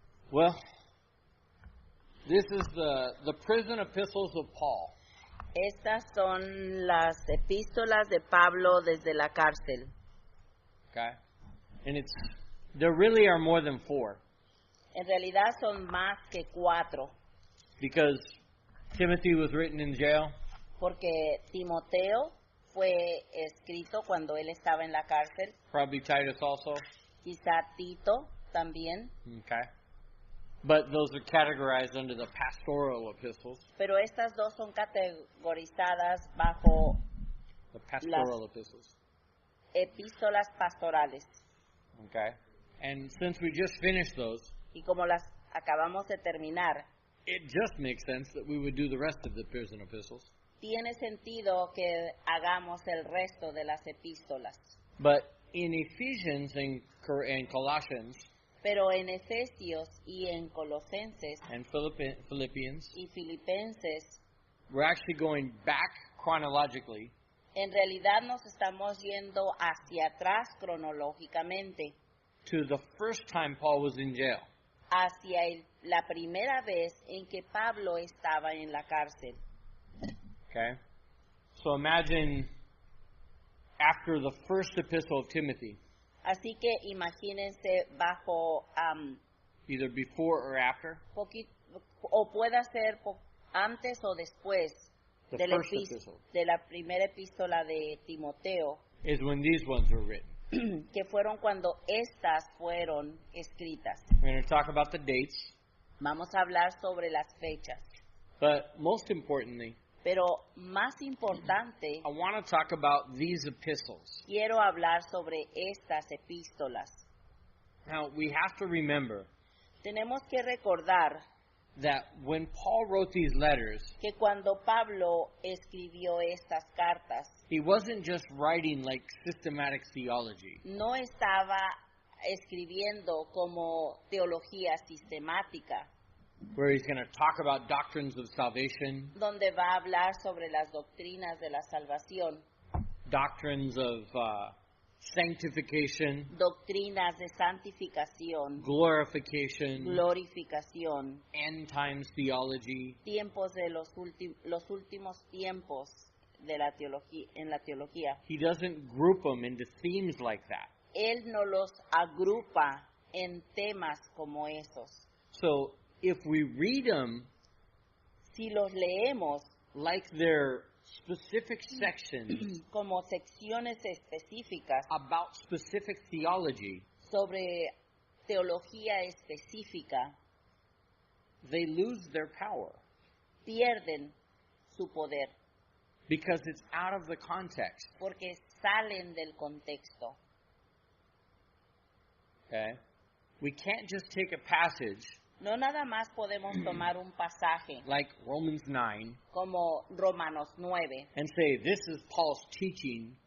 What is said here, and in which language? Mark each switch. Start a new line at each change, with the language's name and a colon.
English: Well, this is the prison epistles of Paul.
Spanish: Estas son las epístolas de Pablo desde la cárcel.
English: Okay? And there really are more than 4.
Spanish: En realidad son más que 4,
English: Because Timothy was written in jail.
Spanish: porque Timoteo fue escrito cuando él estaba en la cárcel,
English: Probably Titus also.
Spanish: quizá Tito también,
English: Okay. But those are categorized under the pastoral epistles.
Spanish: pero estas dos son categorizadas bajo
English: The pastoral epistles.
Spanish: epístolas pastorales.
English: Okay. And since we just finished those,
Spanish: Y como las acabamos de terminar,
English: it just makes sense that we would do the rest of the prison epistles.
Spanish: tiene sentido que hagamos el resto de las epístolas.
English: But in Ephesians and Colossians
Spanish: Pero en Efesios y en Colosenses
English: and Philippians,
Spanish: y Filipenses,
English: we're actually going back chronologically
Spanish: en realidad nos estamos yendo hacia atrás cronológicamente,
English: to the first time Paul was in jail.
Spanish: hacia la primera vez en que Pablo estaba en la cárcel.
English: Okay? So imagine after the first epistle of Timothy,
Spanish: Así que imagínense bajo,
English: either before or after,
Spanish: o pueda ser antes o después
English: the
Spanish: de
English: first epistle,
Spanish: la primera epístola de Timoteo,
English: is when these ones were written.
Spanish: que fueron cuando estas fueron escritas.
English: We're going to talk about the dates,
Spanish: Vamos a hablar sobre las fechas.
English: but most importantly,
Spanish: Pero más importante,
English: I want to talk about these epistles.
Spanish: quiero hablar sobre estas epístolas.
English: Now, we have to remember
Spanish: Tenemos que recordar
English: that when Paul wrote these letters,
Spanish: que cuando Pablo escribió estas cartas,
English: he wasn't just writing like systematic theology.
Spanish: no estaba escribiendo como teología sistemática,
English: Where he's going to talk about doctrines of salvation,
Spanish: donde va a hablar sobre las doctrinas de la salvación,
English: doctrines of sanctification,
Spanish: doctrinas de santificación,
English: glorification,
Spanish: glorificación,
English: end times theology.
Spanish: tiempos de los últimos tiempos de la teología, en la teología.
English: He doesn't group them into themes like that.
Spanish: Él no los agrupa en temas como esos.
English: So if we read them
Spanish: Si los leemos
English: like they're specific sections
Spanish: como secciones específicas
English: about specific theology,
Spanish: sobre teología específica,
English: they lose their power
Spanish: pierden su poder
English: because it's out of the context.
Spanish: porque salen del contexto.
English: Okay? We can't just take a passage
Spanish: No nada más podemos tomar un pasaje
English: like Romans 9
Spanish: como Romanos 9
English: and say this is Paul's teaching